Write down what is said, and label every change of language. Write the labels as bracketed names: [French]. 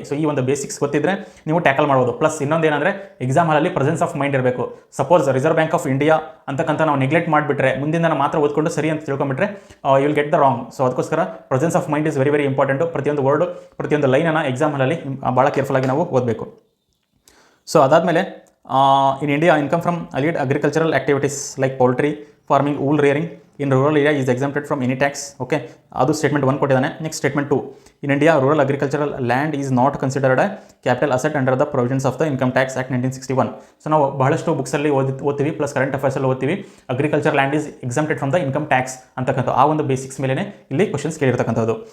[Kannada] So ಈ ಒಂದು basics ಗೊತ್ತಿದ್ರೆ ನೀವು ಟ್ಯಾಕಲ್ ಮಾಡ್ಬೋದು. ಪ್ಲಸ್ ಇನ್ನೊಂದು ಏನಂದರೆ ಎಕ್ಸಾಮ್ ಹಾಲಲ್ಲಿ ಪ್ರೆಸೆನ್ಸ್ ಆಫ್ ಮೈಂಡ್ ಇರಬೇಕು. Suppose reserve bank of India ಅಂತಕ್ಕಂಥ ನಾವು ನೆಗ್ಲೆಕ್ಟ್ ಮಾಡಿಬಿಟ್ರೆ, ಮುಂದಿನ ಮಾತ್ರ ಓದ್ಕೊಂಡು ಸರಿ ಅಂತ ತಿಳ್ಕೊಂಬಿಟ್ರೆ [English] You will get the wrong. [Kannada] So ಅದಕ್ಕೋಸ್ಕರ [English] Presence of mind is very very important. [Kannada] ಪ್ರತಿಯೊಂದು ವರ್ಡು, ಪ್ರತಿಯೊಂದು ಲೈನನ್ನು ಎಕ್ಸಾಮ್ ಹಾಲಲ್ಲಿ ಭಾಳ ಕೇರ್ಫುಲ್ಲಾಗಿ ನಾವು ಓದಬೇಕು. ಸೊ ಅದಾದಮೇಲೆ [English] in India, income from allied agricultural activities like poultry farming, wool rearing in rural area is exempted from any tax. Okay, [Kannada] ಅದು statement 1 ಕೊಟ್ಟಿದ್ದಾನೆ. Next statement 2, [English] in India rural agricultural land is not considered a capital asset under the provisions of the Income Tax Act 1961. [Kannada] So ನಾವು ಬಹಳಷ್ಟು ಬುಕ್ಸಲ್ಲಿ ಓದ್ತೀವಿ, plus current ಅಫೇರ್ಸಲ್ಲಿ ಓದ್ತೀವಿ, [English] agriculture land is exempted from the income tax [Kannada] ಅಂತಕ್ಕಂಥ ಆ ಒಂದು basics ಮೇಲೆ ಇಲ್ಲಿ questions ಕೇಳಿರ್ತಕ್ಕಂಥದ್ದು.